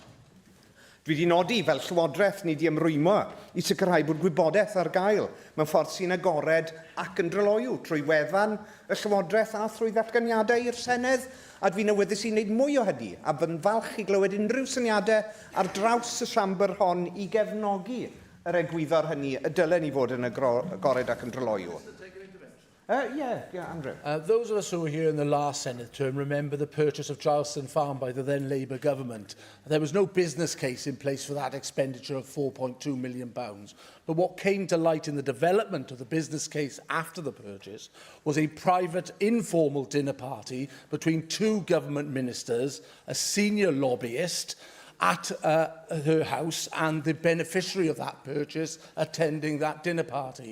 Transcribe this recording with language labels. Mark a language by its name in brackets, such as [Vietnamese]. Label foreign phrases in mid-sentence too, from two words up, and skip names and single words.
[Welsh] Dwi wedi nodi fel Llywodraeth ni wedi ymrwymo I sicrhau bod gwybodaeth ar gael mewn ffordd sy'n agored ac yn dryloiw trwy wefan y Llywodraeth a thrwy ddatganiadau i'r Senedd, a dwi'n awyddus I wneud mwy o hynny, a byddwn falch I glywed unrhyw syniadau ar draws y siambr hon I gefnogi yr egwyddor hynny y dylen ni fod yn agored ac yn dryloyw? Andrew. [English] Those of us who were here in the last Senedd term remember the purchase of Charleston Farm by the then Labour government. There was no business case in place for that expenditure of £4.2 million. But what came to light in the development of the business case after the purchase was a private, informal dinner party between two government ministers, a senior lobbyist, at her house, and the beneficiary of that purchase attending that dinner party.